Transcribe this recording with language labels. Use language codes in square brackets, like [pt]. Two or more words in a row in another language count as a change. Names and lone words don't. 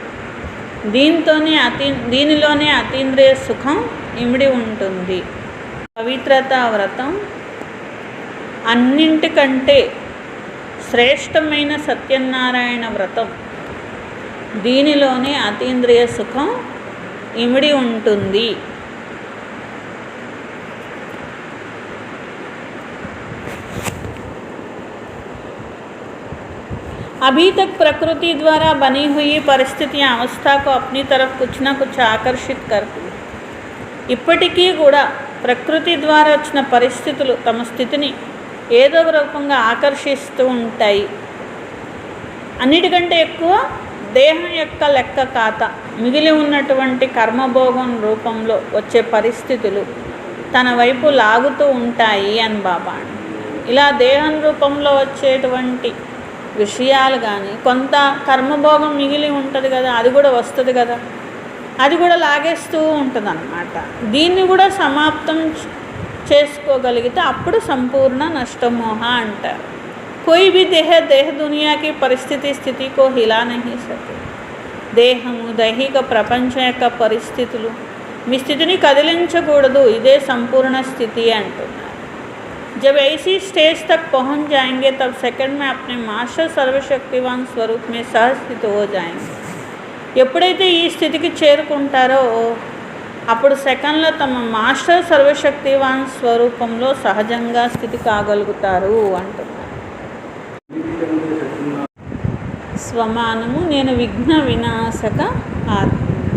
[te] దీనిలోనే అతీంద్రియ సుఖం ఇమిడి ఉంటుంది. పవిత్రతా వ్రతం అన్నింటికంటే శ్రేష్టమైన సత్యనారాయణ వ్రతం. దీనిలోనే అతీంద్రియ సుఖం ఇమిడి ఉంటుంది. [hi] अभी तक प्रकृति द्वारा बनी हुई परिस्थितियाँ अवस्था को अपनी तरफ कुछ न कुछ आकर्षित करती. [te] ఇప్పటికీ కూడా ప్రకృతి ద్వారా వచ్చిన పరిస్థితులు తమ స్థితిని ఏదో ఒక రూపంగా ఆకర్షిస్తూ ఉంటాయి. అన్నిటికంటే ఎక్కువ దేహం యొక్క లెక్క ఖాతా మిగిలి ఉన్నటువంటి కర్మభోగం రూపంలో వచ్చే పరిస్థితులు తన వైపు లాగుతూ ఉంటాయి అని బాబా. ఇలా దేహం రూపంలో వచ్చేటువంటి విషయాలు కానీ కొంత కర్మభోగం మిగిలి ఉంటుంది కదా, అది కూడా వస్తుంది కదా, అది కూడా లాగేస్తూ ఉంటుంది అన్నమాట. దీన్ని కూడా సమాప్తం చేసుకోగలిగితే అప్పుడు సంపూర్ణ నష్టమోహ అంటారు. [hi] कोई भी देह दुनिया की परिस्थिति स्थिति को हिला नहीं सके. [te] దేహము దైహిక ప్రపంచం యొక్క పరిస్థితులు మీ స్థితిని కదిలించకూడదు. ఇదే సంపూర్ణ స్థితి అంటున్నారు. [hi] जब ऐसी स्टेज तक पहुंच जाएंगे तब सेकंड में अपने मास्टर सर्वशक्तिवान स्वरूप में सहस्थित हो जाएंगे. [te] ఎప్పుడైతే ఈ స్థితికి చేరుకుంటారో అప్పుడు సెకండ్లో తమ మాస్టర్ సర్వశక్తివాన్ స్వరూపంలో సహజంగా స్థితి కాగలుగుతారు అంటున్నారు. స్వమానము, నేను విఘ్న వినాశక ఆత్మ.